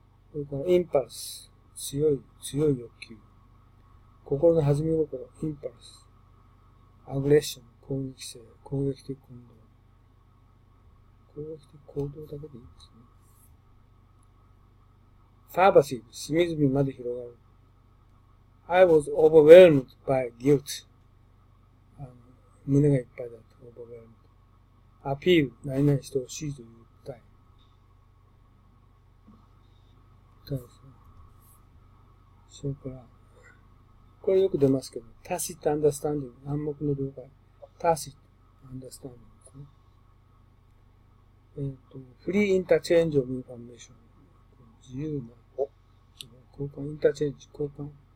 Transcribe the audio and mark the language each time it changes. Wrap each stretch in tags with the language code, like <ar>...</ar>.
<ja>それから、インパルス。強い欲求。心の弾み心、インパルス。アグレッション、攻撃性、攻撃的行動。攻撃的行動だけでいいですね。ファーバシーブ、隅々まで広がる。</ja> <en>I was overwhelmed by guilt.</en> <ja>胸がいっぱいだった。overwhelmed. アピール、何々してほしいという訴え。訴えですね。それから、これよく出ますけど、tacit understanding、暗黙の了解。 tacit understanding ですね。フリーインターチェンジオブインフォメーション。自由な交換、インターチェンジ、交換。</ja>